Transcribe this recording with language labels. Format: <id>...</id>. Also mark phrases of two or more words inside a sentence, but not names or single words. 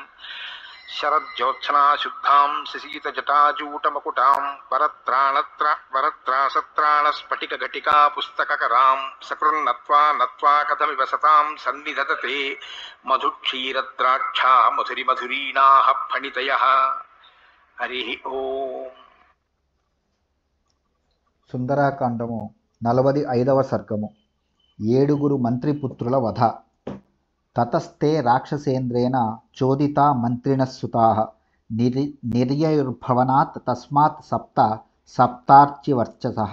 <sa>शरज्योत्सना शुद्धां शशीतजटाजूटमकुटां वरत्रासत्राणस्फटिकघटिका पुस्तककरां सकृन्नत्वा नत्वा कथमिव सतां सन्निधत्ते मधुक्षीरद्राक्षा मधुरिमधुरीणाः फणितयः। हरिः ओम्।</sa> <te>సుందరాకాండము 45వ సర్గము. ఏడుగురు మంత్రిపుత్రుల వధ.</te> <sa>తతస్తే రాక్షసేంద్రేణ చోదితా మంత్రిణస్సుతాః నిర్యయుర్భవనాత్ తస్మాత్ సప్తార్చివర్చసః.</sa>